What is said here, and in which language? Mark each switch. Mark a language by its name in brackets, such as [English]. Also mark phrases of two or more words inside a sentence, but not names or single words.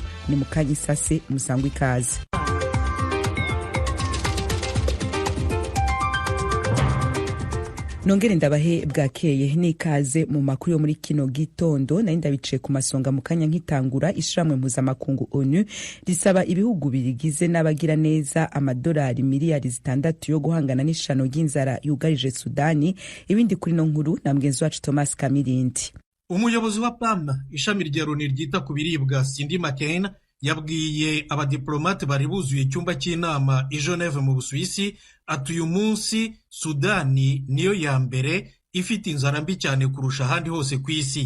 [Rundi] Ni mukanyisase musangwa ikaze. Nongere ndabahe bwakeye n'ikaze mu makuru yo muri kino gitondo. Nari ndabice ku masonga mu kanya nkitangura. Ishiramwe mpuzamakungu ONU risaba ibihugu birigize n'abagira neza amadolari miliyari 6 yo guhangana n'ishano ry'inzara yugarije Sudani. Ibindi kuri no nkuru na mgenzi wacu Thomas Kamirindi. Umuyobozi wa PAM ishami rya Loni ryita ku biribwa Cindy McCain yabwiye abadiplomate bari buzuye icyumba cy'inama i Geneve mu Busuwisi ati uyu munsi Sudani niyo ya mbere ifite inzara mbi cyane kurusha ahandi hose ku isi.